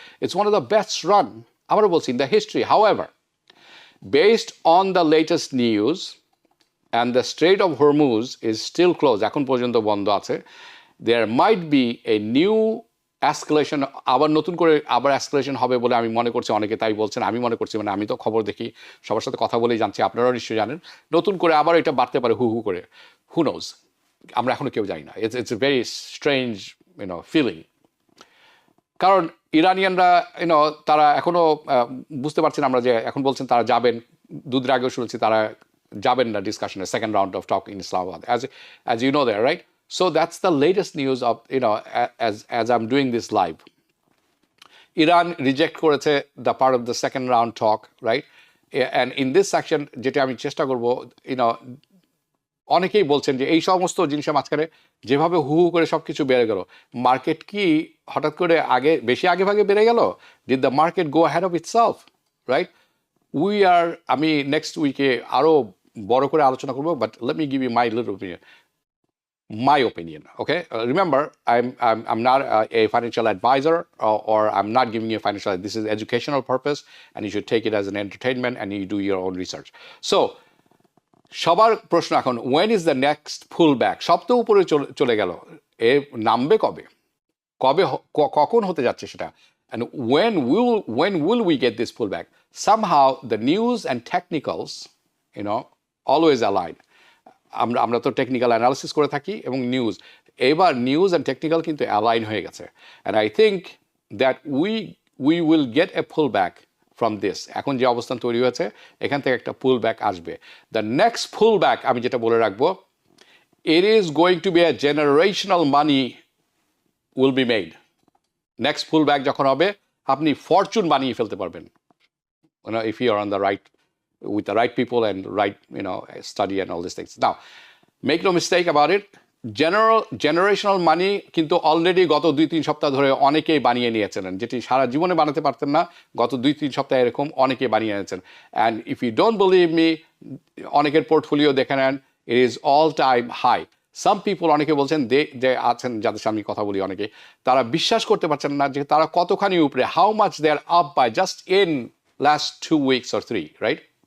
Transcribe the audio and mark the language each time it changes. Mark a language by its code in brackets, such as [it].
[en] It's one of the best run, [bn] আবারও বলছি, [en] in the history. However, based on the latest news and the Strait of Hormuz is still closed, [bn] এখন পর্যন্ত বন্ধ আছে, [en] there might be a new escalation, [bn] আবার নতুন করে আবার escalation হবে বলে আমি মনে করছি, অনেকে তাই বলছেন, আমি মনে করছি, মানে আমি তো খবর দেখি, সবার সাথে কথা বলেই জানছি, আপনারাও নিশ্চয়ই জানেন, নতুন করে আবার এটা বাড়তে পারে হু করে. [en] Who knows? [bn] আমরা এখনো কেউ জানি না. [en] It's a very strange feeling. [bn] কারণ ইরানিয়ানরা তারা এখনো বুঝতে পারছেন আমরা যে এখন বলছেন তারা যাবেন, দুদিন আগেও শুনেছি তারা যাবেন না ডিসকাশনে, [en] Second round of talk in Islamabad, as you know there, right? So that's the latest news of as I'm doing this live. Iran reject করেছে the part of the second round talk, right? And in this section [bn] যেটা আমি চেষ্টা করব, অনেকেই বলছেন যে এই সমস্ত জিনিসের মাঝখানে যেভাবে হু করে সব কিছু বেড়ে গেল, মার্কেট কি হঠাৎ করে বেশি আগে ভাগে বেড়ে গেল? [en] Did the market go ahead of itself, right? [bn] আমি নেক্সট উইকে আরও বড় করে আলোচনা করবো, [en] But let me give you my little opinion. My opinion, okay? Remember, I'm not a financial advisor, or I'm not giving you a financial. This is educational purpose, and you should take it as an entertainment, and you do your own research. So, [bn] সবার প্রশ্ন এখন, [en] when is the next pullback? [bn] সব তো উপরে চলে গেল, এ নামবে কবে কখন হতে যাচ্ছে সেটা? [en] And when will we get this pullback? Somehow the news and technicals, always align. [bn] আমরা তো টেকনিক্যাল অ্যানালিসিস করে থাকি এবং এবার নিউজ অ্যান্ড টেকনিক্যাল কিন্তু অ্যালাইন হয়ে গেছে. [en] And I think that we will get a pull back from this. [bn] এখন যে অবস্থান তৈরি হয়েছে, এখান থেকে একটা পুল ব্যাক আসবে. [en] the next pull back, [bn] আমি যেটা বলে রাখবো, [en] It is going to be a generational money will be made. [bn] Next pool back যখন হবে, আপনি ফরচুন বানিয়ে ফেলতে পারবেন, [en] if you are on the right, with the right people and right study and all these things. Now make no mistake about it, [bn] generational money কিন্তু already গত 2-3 সপ্তাহ ধরে অনেকেই বানিয়ে নিয়েছিলেন, যেটি সারা জীবনে বানাতে পারতেন না, গত 2-3 সপ্তাহ এরকম অনেকেই বানিয়ে নিয়েছেন. [en] and if you don't believe me, [bn] অনেকের পোর্টফোলিও দেখে নেন, [en] It is all time high. Some people, [bn] অনেকে বলছেন যে আছেন যাদের সাথে আমি কথা বলি অনেকে, তারা বিশ্বাস করতে পারছেন না যে তারা কতখানি উপরে, [en] How much they are up by just in last 2 weeks or 3, right?